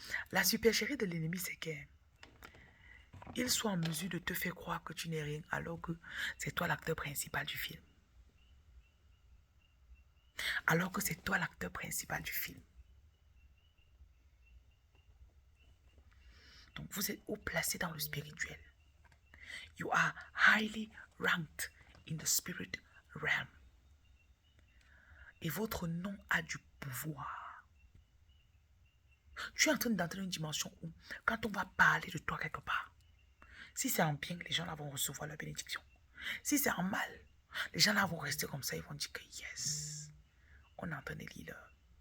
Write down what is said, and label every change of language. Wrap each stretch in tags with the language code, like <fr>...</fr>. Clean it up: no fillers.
<fr>La supercherie de l'ennemi, c'est qu'il soit en mesure de te faire croire que tu n'es rien alors que c'est toi l'acteur principal du film. Alors que c'est toi l'acteur principal du film. Donc vous êtes haut placé dans le spirituel.</fr> <en>You are highly ranked in the spirit realm.</en> <fr>Et votre nom a du pouvoir. Tu es en train d'entrer dans une dimension où, quand on va parler de toi quelque part, Si c'est en bien, les gens là vont recevoir la bénédiction. Si c'est en mal, les gens là vont rester comme ça, ils vont dire que yes, on est en train de lire leur.</fr>